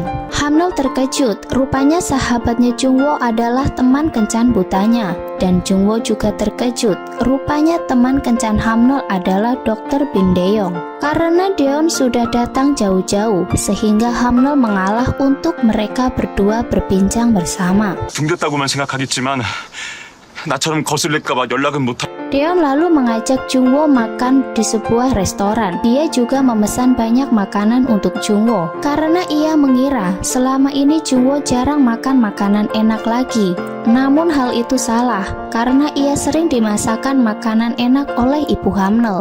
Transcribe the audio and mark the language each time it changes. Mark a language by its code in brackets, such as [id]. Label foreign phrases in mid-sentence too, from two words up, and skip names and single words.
[id] Hamnel terkejut, rupanya sahabatnya Jungwoo adalah teman kencan butanya. Dan Jungwoo juga terkejut, rupanya teman kencan Hamnul adalah Dr. Bin Daeyeong. Karena Daeyeon sudah datang jauh-jauh, sehingga Hamnul mengalah untuk mereka berdua berbincang bersama. [ko] 숨겼다고만 생각하겠지만 나처럼 거슬릴까봐 연락은 못. [id] Daeyeon lalu mengajak Jungwoo makan di sebuah restoran. Dia juga memesan banyak makanan untuk Jungwoo karena ia mengira selama ini Jungwoo jarang makan makanan enak lagi. Namun hal itu salah karena ia sering dimasakkan makanan enak oleh ibu Hamnul.